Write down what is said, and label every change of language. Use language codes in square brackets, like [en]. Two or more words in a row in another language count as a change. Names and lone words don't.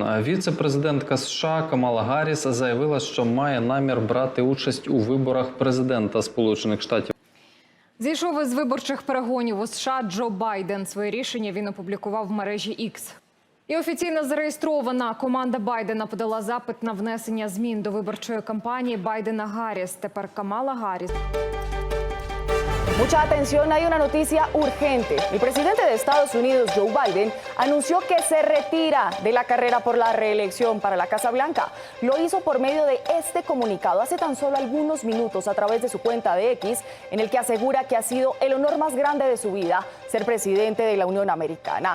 [uk] Віце-президентка США Камала Гарріс заявила, що має намір брати участь у виборах президента Сполучених Штатів. Зійшов із виборчих перегонів у США Джо Байден. Своє рішення він опублікував в мережі X. І офіційно зареєстрована команда Байдена подала запит на внесення змін до виборчої кампанії Байдена-Гарріс. Тепер Камала Гарріс. [es] Mucha atención, hay una noticia urgente. El presidente de Estados Unidos, Joe Biden, anunció que se retira de la carrera por la reelección para la Casa Blanca. Lo hizo por medio de este comunicado hace tan solo algunos minutos a través de su cuenta de X, en el que asegura que ha sido el honor más grande de su vida ser presidente de la Unión Americana.